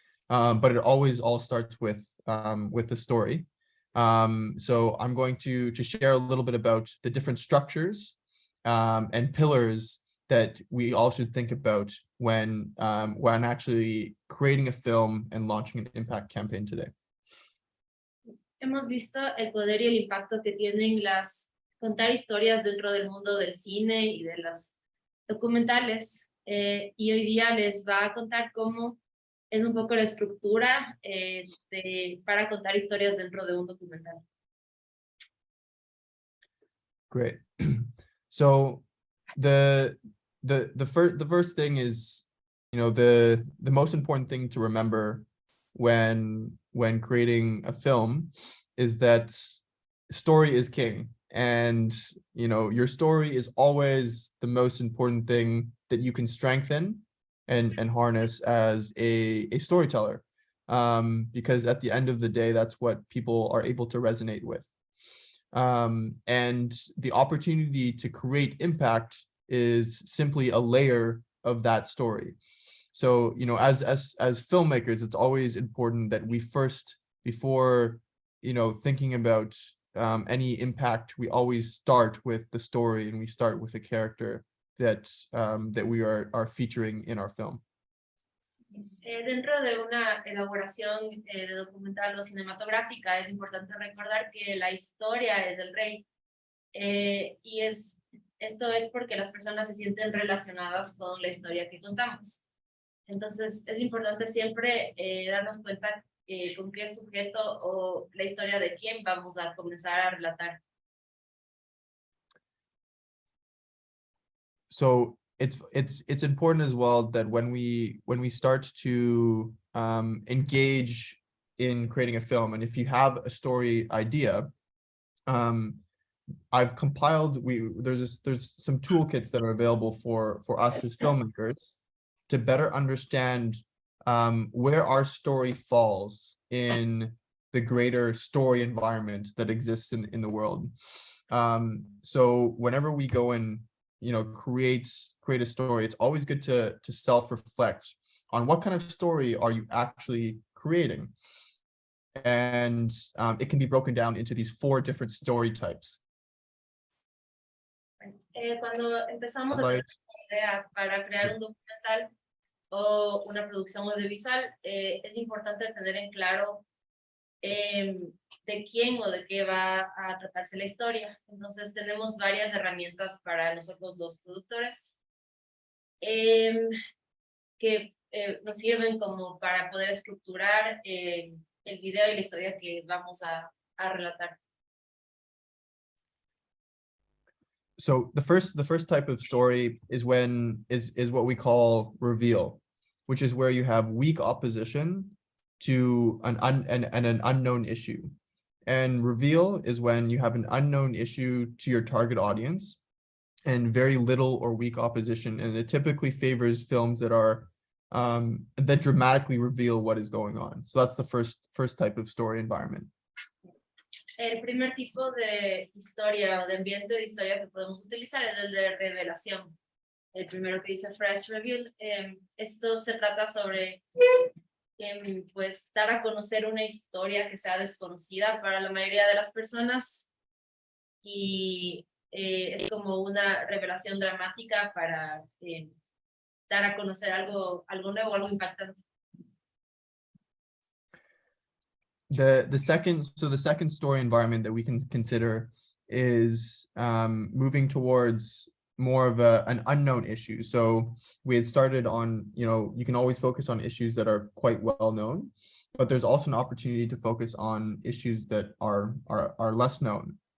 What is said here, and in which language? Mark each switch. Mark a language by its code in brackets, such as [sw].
[en] But it always all starts with the story. So I'm going to share a little bit about the different structures and pillars that we all should think about when actually creating a film and launching an impact campaign today. [es] Hemos visto el poder y el impacto que tienen contar historias dentro del mundo del cine y de los documentales. Y hoy día les va a contar cómo es un poco la estructura para contar historias dentro de un documental. [en] Great. So the first thing is, the most important thing to remember when creating a film is that story is king, and your story is always the most important thing that you can strengthen and harness as a storyteller, because at the end of the day, that's what people are able to resonate with. And the opportunity to create impact is simply a layer of that story. So, as filmmakers, it's always important that we first, before, thinking about any impact, we always start with the story, and we start with a character that we are featuring in our film. [es] Dentro de una elaboración de documental o cinematográfica es importante recordar que la historia es el rey, y esto es porque las personas se sienten relacionadas con la historia que contamos. Entonces es importante siempre darnos cuenta con qué sujeto o la historia de quién vamos a comenzar a relatar. [en] So it's important as well that when we start to engage in creating a film, and if you have a story idea, I've compiled, there's some toolkits that are available for us as filmmakers to better understand where our story falls in the greater story environment that exists in the world. So whenever we go and create a story, it's always good to self-reflect on what kind of story are you actually creating. And it can be broken down into these 4 different story types. [es] Cuando empezamos a tener una idea para crear un documental o una producción audiovisual, es importante tener en claro de quién o de qué va a tratarse la historia. Entonces tenemos varias herramientas para nosotros los productores que nos sirven como para poder estructurar el video y la historia que vamos a relatar. [en] So the first type of story is what we call reveal, which is where you have weak opposition to an unknown issue. And reveal is when you have an unknown issue to your target audience and very little or weak opposition. And it typically favors films that are that dramatically reveal what is going on. So that's the first type of story environment. [es] El primer tipo de historia o de ambiente de historia que podemos utilizar es el de revelación. El primero que dice [en] fresh reveal. [es] Esto se trata sobre pues dar a conocer una historia que sea desconocida para la mayoría de las personas, y es como una revelación dramática para dar a conocer algo nuevo, algo impactante. [en] The second story environment that we can consider is moving towards more of an unknown issue. So we had started on, you can always focus on issues that are quite well known, but there's also an opportunity to focus on issues that are less known.